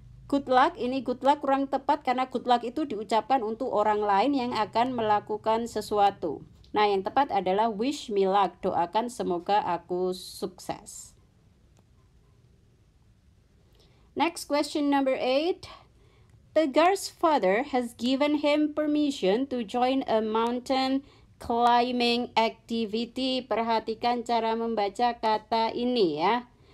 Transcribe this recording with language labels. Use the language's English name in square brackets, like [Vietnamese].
[Indonesian] Good luck, ini good luck kurang tepat karena good luck itu diucapkan untuk orang lain yang akan melakukan sesuatu. Nah, yang tepat adalah [English] wish me luck, [Indonesian] doakan semoga aku sukses. [English] Next question number 8. Tegar's father has given him permission to join a mountain climbing activity. [Indonesian] Perhatikan cara membaca kata ini ya.